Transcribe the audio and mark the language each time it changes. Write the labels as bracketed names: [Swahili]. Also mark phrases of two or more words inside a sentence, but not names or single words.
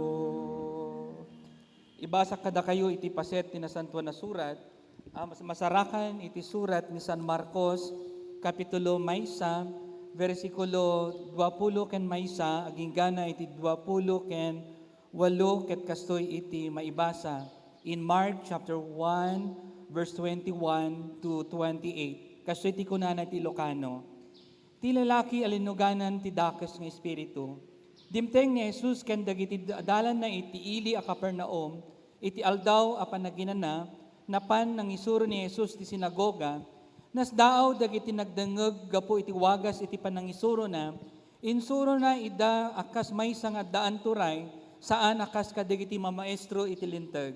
[Iloko] Ibasa kada kayo iti paset ti nasantuan na surat, masarakan iti surat ni San Marcos, kapitulo maysa, versikulo 20 ken maysa, aginggana iti 20 ken 8 ket kastoy iti maibasa. [English] In Mark chapter 1, verse 21 to 28, [Iloko] kastoy ti kunana ti Ilocano. Ti lalaki alinuganan ti dakes nga espiritu. Dimteng ni Jesus ken dagiti dalan na iti ili a Capernaum, iti aldaw a panaginana, napan nang isuro ni Jesus ti sinagoga, nasdaaw dagiti nagdengeg gapo iti wagas iti panangisuro na, insuro na ida akas maysa nga daan turay, saan akas kadagiti mamaestro iti linteg.